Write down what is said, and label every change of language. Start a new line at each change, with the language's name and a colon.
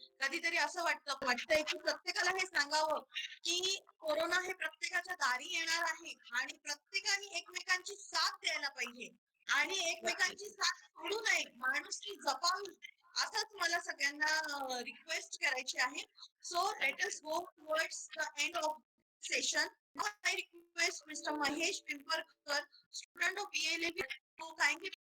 Marathi: कधीतरी असं वाटतंय की प्रत्येकाला हे सांगावं की कोरोना हे प्रत्येकाच्या दारी येणार आहे आणि प्रत्येकाने एकमेकांची साथ द्यायला पाहिजे आणि एकमेकांची साथ सोडू नये, माणुसकी जपावी, असंच मला सगळ्यांना रिक्वेस्ट करायची आहे.
English: So let us go towards the end of session. I request Mr. Mahesh Pimparkar, student of ELAB, to kindly